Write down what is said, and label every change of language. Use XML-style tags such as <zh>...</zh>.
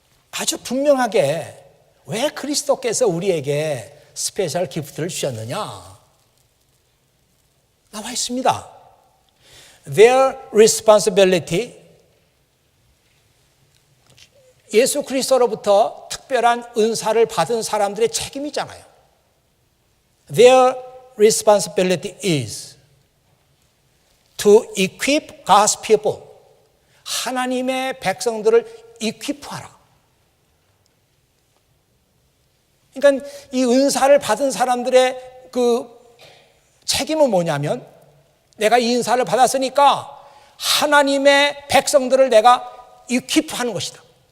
<ko>아주 분명하게 왜 그리스도께서 우리에게 스페셜 기프트를 주셨느냐 나와 있습니다.</ko> <en>Their responsibility,</en> <ko>예수 그리스도로부터 특별한 은사를 받은 사람들의 책임이잖아요.</ko> <en>Their responsibility is to equip God's people.</en> <ko>하나님의 백성들을 equip하라. 그러니까 이 은사를 받은 사람들의 그 책임은 뭐냐면 내가 이 은사를 받았으니까 하나님의 백성들을 내가 equip하는 것이다.</ko>